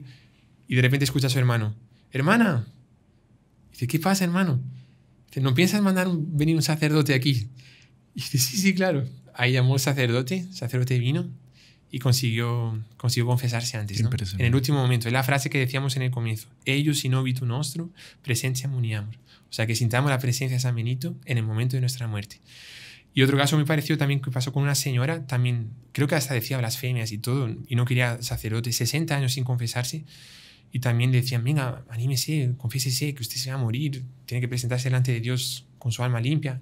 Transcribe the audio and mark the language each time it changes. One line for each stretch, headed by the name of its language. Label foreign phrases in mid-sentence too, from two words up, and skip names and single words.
Spanish: Y de repente escucha a su hermano, hermana. Dice, ¿qué pasa, hermano? Dice, ¿no piensas venir un sacerdote aquí? Y dice, sí, claro. Ahí llamó el sacerdote vino y consiguió confesarse antes, ¿no? En el último momento. Es la frase que decíamos en el comienzo.
Latin: Eius in obitu nostro, presentia muniamur.
Spanish: O sea, que sintamos la presencia de San Benito en el momento de nuestra muerte. Y otro caso muy parecido también que pasó con una señora, también creo que hasta decía blasfemias y todo, y no quería sacerdote, 60 años sin confesarse, y también le decían, venga, anímese, confiésese, que usted se va a morir, tiene que presentarse delante de Dios con su alma limpia.